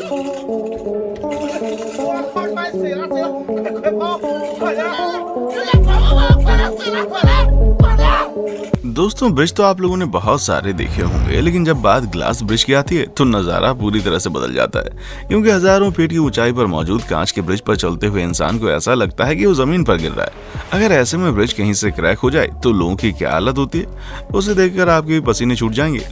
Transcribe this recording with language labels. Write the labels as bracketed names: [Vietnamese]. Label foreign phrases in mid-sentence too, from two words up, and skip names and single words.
[Chinese] 我快快死了，死了，快跑，快点！快点死了，快点，快点！ [Hindi] दोस्तों ब्रिज तो आप लोगों ने बहुत सारे देखे होंगे, लेकिन जब बात [English] glass bridge [Hindi] की आती है तो नज़ारा पूरी तरह से बदल जाता है, क्योंकि हजारों फीट की ऊंचाई पर मौजूद कांच के ब्रिज पर चलते हुए इंसान को ऐसा लगता है कि वो जमीन पर गिर रहा है। अगर ऐसे में ब्रिज कहीं से क्रैक हो जाए तो लोगों की क्या हालत होती है, उसे देखकर आपके भी पसीने छूट जाएंगे।